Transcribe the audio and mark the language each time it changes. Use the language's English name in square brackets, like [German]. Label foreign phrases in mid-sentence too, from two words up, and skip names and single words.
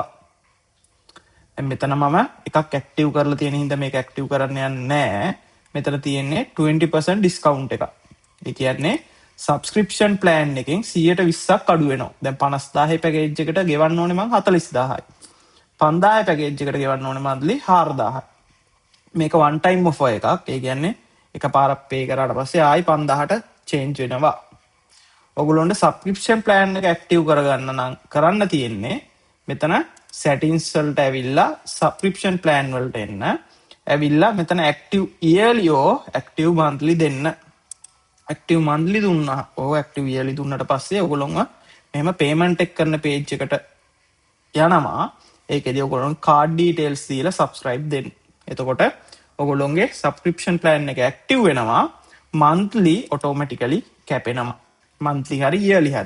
[Sinhala] දැන් මෙතන මම එකක් active කරලා තියෙන හින්දා මේක active කරන්න යන්නේ නැහැ. මෙතන තියෙන්නේ 20% discount එකක්. ඒ කියන්නේ [English] subscription plan [Sinhala] එකෙන් 120ක් අඩු වෙනවා. දැන් 50000 package එකට ගෙවන්න ඕනේ මං 40000යි. 5000 package එකට ගෙවන්න ඕනේ monthly 4000යි. මේක [English] one time offer [Sinhala] එකක්. ඒ කියන්නේ එකපාරක් pay කරාට පස්සේ ආයි 5000ට change වෙනවා. ඔයගොල්ලොන්ට [English] subscription plan [Sinhala] එක active කරගන්න නම් කරන්න තියෙන්නේ මෙතන settings වලට ඇවිල්ලා [English] subscription plan [Sinhala] වලට එන්න. ඇවිල්ලා මෙතන [English] active yearly or active monthly [Sinhala] දෙන්න. [English] active monthly [Sinhala] දුන්නා. [English] active yearly [Sinhala] දුන්නට පස්සේ ඔයගොල්ලොන්ව මෙහෙම payment එක කරන page එකට යනවා. ඒකෙදී ඔයගොල්ලොන් [English] card details [Sinhala] දීලා subscribe දෙන්න. එතකොට ඔයගොල්ලොන්ගේ [English] subscription plan [Sinhala] එක active වෙනවා. [English] monthly automatically [Sinhala] කැපෙනවා. monthly හරි yearly හරි.